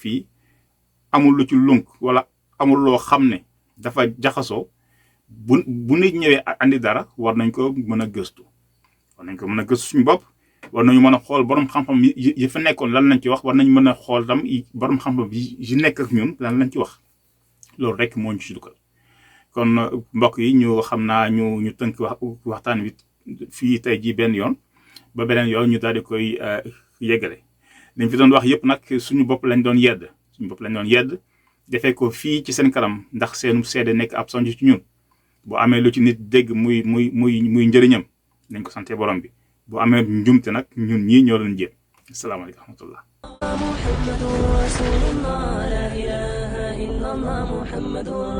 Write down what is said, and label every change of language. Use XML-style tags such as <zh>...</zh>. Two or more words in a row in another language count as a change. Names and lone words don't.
<wo>fii amul lu ci lunk wala amul loo xam ne dafa jaxasoo bu nit ñëwee andi dara war nañ ko mën a gëstu suñu bopp war nañu mën a xool borom xam-xam yi fa nekkoon lan lañ ci wax war nañ mën a xool tam borom xam-xam yi nekk ak ñun lan lañ ci wax loolu rek moo ñu ci dugal kon mbokk yi ñu xam naa ñu tënk waxtaan wi fii tey jii benn yoon ba beneen yoon ñu daal di koy yeggale. dañ fi doon wax yëpp nag suñu bopp lañ doon yedd defee ko fii ci seen kanam ndax seenu seede nekk ab sonj ci ñun. boo amee lu ci nit dégg muy njëriñam nañ ko sante borom bi boo amee njumte nag ñun ñii ñoo doon jéem.</wo> <ar>السلام عليكم ورحمة الله. محمد رسول الله لا إله إلا الله محمد</ar>